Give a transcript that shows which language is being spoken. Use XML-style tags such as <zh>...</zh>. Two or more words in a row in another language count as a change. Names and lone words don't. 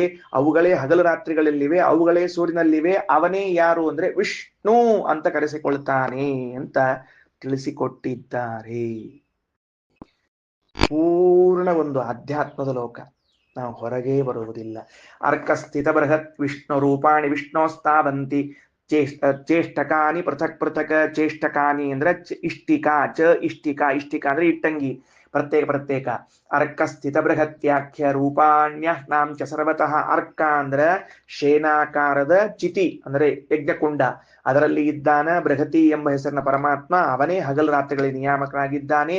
<kn>ಅವುಗಳೇ ಹಗಲು ರಾತ್ರಿಗಳಲ್ಲಿವೆ. ಅವುಗಳೇ ಸೂರ್ಯನಲ್ಲಿವೆ. ಅವನೇ ಯಾರು ಅಂದ್ರೆ ವಿಷ್ಣು ಅಂತ ಕರೆಸಿಕೊಳ್ತಾನೆ ಅಂತ ತಿಳಿಸಿಕೊಟ್ಟಿದ್ದಾರೆ. ಪೂರ್ಣ ಒಂದು ಅಧ್ಯಾತ್ಮದ ಲೋಕ. ನಾವು ಹೊರಗೆ ಬರುವುದಿಲ್ಲ.</kn> <sa>ಅರ್ಕಸ್ಥಿತ ಬೃಹತ್ ವಿಷ್ಣು ರೂಪಾಣಿ ವಿಷ್ಣೋಸ್ತಾವಂತಿ ಚೇಷ್ಟಕಾನಿ ಪೃಥಕ್ ಪೃಥಕ್.</sa> <kn>ಚೇಷ್ಟಕಾನಿ ಅಂದ್ರೆ ಇಷ್ಟಿಕಾ, ಇಷ್ಟಿಕಾ ಅಂದ್ರೆ ಇಟ್ಟಂಗಿ, ಪ್ರತ್ಯೇಕ.</kn> <sa>ಅರ್ಕ ಸ್ಥಿತ ಬೃಹತ್ಯಾಖ್ಯ ರೂಪಾಣ್ಯ ನಾಂ ಚ ಸರ್ವತಃ.</sa> <kn>ಅರ್ಕ ಅಂದ್ರೆ ಶೇನಾಕಾರದ ಚಿತಿ ಅಂದ್ರೆ ಯಜ್ಞಕುಂಡ. ಅದರಲ್ಲಿ ಇದ್ದಾನ ಬೃಹತಿ ಎಂಬ ಹೆಸರಿನ ಪರಮಾತ್ಮ. ಅವನೇ ಹಗಲು ರಾತ್ರಿಗಳಿಗೆ ನಿಯಾಮಕನಾಗಿದ್ದಾನೆ.</kn>